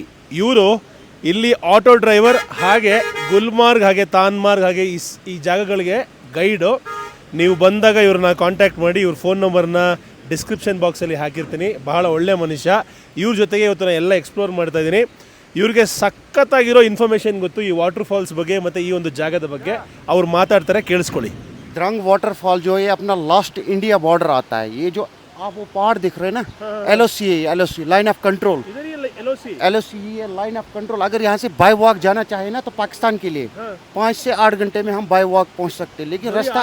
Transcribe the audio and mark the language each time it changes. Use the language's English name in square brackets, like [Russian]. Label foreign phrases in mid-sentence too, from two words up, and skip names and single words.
[Kannada] ಇವರು ಇಲ್ಲಿ [English] auto driver, [Kannada] ಹಾಗೆ ಗುಲ್ಮಾರ್ಗ್ ಹಾಗೆ ತಾನ್ಮಾರ್ಗ್ ಹಾಗೆ ಈ ಜಾಗಗಳಿಗೆ ಗೈಡು. ನೀವು ಬಂದಾಗ ಇವ್ರನ್ನ ಕಾಂಟ್ಯಾಕ್ಟ್ ಮಾಡಿ. ಇವ್ರ [English] phone number description box [Kannada] ಹಾಕಿರ್ತೀನಿ. ಬಹಳ ಒಳ್ಳೆ ಮನುಷ್ಯ. ಇವ್ರ ಜೊತೆಗೆ ಇವತ್ತು ನಾನು ಎಲ್ಲ ಎಕ್ಸ್ಪ್ಲೋರ್ ಮಾಡ್ತಾ ಇದ್ದೀನಿ. ಇವ್ರಿಗೆ ಸಖತ್ತಾಗಿರೋ ಇನ್ಫಾರ್ಮೇಷನ್ ಗೊತ್ತು ಈ [English] water falls [Kannada] ಬಗ್ಗೆ ಮತ್ತು ಈ ಒಂದು ಜಾಗದ ಬಗ್ಗೆ. ಅವ್ರು ಮಾತಾಡ್ತಾರೆ, ಕೇಳಿಸ್ಕೊಳ್ಳಿ. [Hindi] द्रंग वाटरफॉल जो है अपना [English] last India border [Hindi] आता है. ये जो आप वो पहाड़ दिख रहे हैं ना, LOC [English] line of control. [Hindi] LOC ये [English] line of control. [Hindi] अगर यहाँ से [English] by walk [Hindi] जाना चाहे ना तो पाकिस्तान के लिए 5 से 8 घंटे में हम [English] by walk [Hindi] पहुँच सकते हैं. लेकिन रास्ता